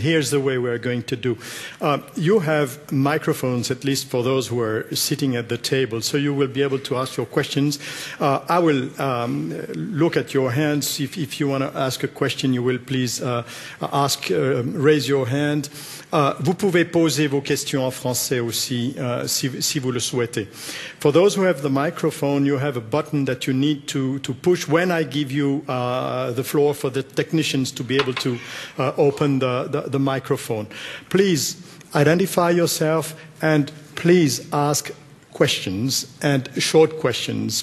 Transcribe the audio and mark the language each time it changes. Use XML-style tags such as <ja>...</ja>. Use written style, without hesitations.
<en>Here's the way we're going to do. You have microphones, at least for those who are sitting at the table, so you will be able to ask your questions. I will look at your hands. If you want to ask a question, you will please raise your hand.</en> <fr>Vous pouvez poser vos questions en français aussi, si vous le souhaitez.</fr> <en>For those who have the microphone, you have a button that you need to push when I give you the floor for the technicians to be able to open the microphone. Please identify yourself and please ask questions and short questions.</en>